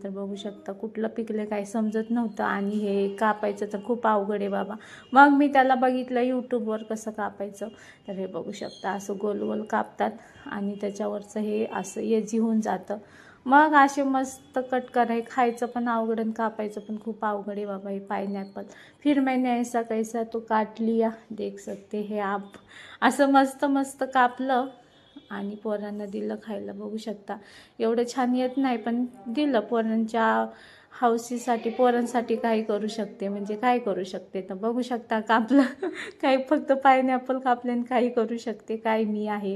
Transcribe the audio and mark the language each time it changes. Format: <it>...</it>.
<mr>तर बघू शकता कुठलं पिकले काही समजत नव्हतं. आणि हे कापायचं तर खूप अवघड आहे बाबा. मग मी त्याला बघितलं यूट्यूबवर कसं कापायचं. तर हे बघू शकता असं गोल गोल कापतात आणि त्याच्यावरचं हे असं एजी होऊन जातं. मग असे मस्त कट कराय, खायचं पण अवघड आणि कापायचं पण खूप अवघड आहे बाबा हे पायनॅपल.</mr> <hi>फिर मैंने ऐसा कैसा तो काट लिया, देख सकते हे आप.</hi> <mr>असं मस्त मस्त कापलं आणि पोरांना दिलं खायला. बघू शकता एवढं छान येत नाही पण दिलं पोरांच्या हौसीसाठी. पोरांसाठी काही करू शकते म्हणजे काय करू शकते. तर बघू शकता कापलं काही फक्त पायनॅपल कापले आणि काही करू शकते काय मी आहे.</mr>